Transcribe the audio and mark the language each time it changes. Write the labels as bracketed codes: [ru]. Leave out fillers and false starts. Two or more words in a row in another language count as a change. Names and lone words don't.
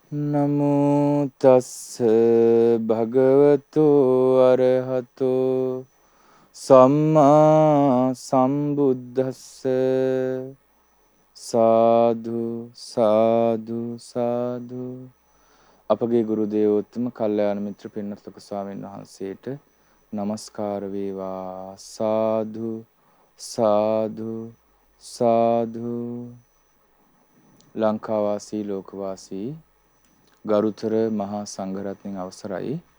[pi] නමෝ තස්ස භගවතු අරහතෝ සම්මා සම්බුද්දස්ස සාදු සාදු සාදු. [si] අපගේ ගුරු දේවෝත්තම කල්යාණ මිත්‍ර පින්වත් ලොකු ස්වාමීන් වහන්සේට নমස්කාර වේවා. [pi] සාදු සාදු සාදු. [si] ලංකාවාසී ලෝකවාසී ගරුතර මහා සංඝරත්නයන් අවසරයි.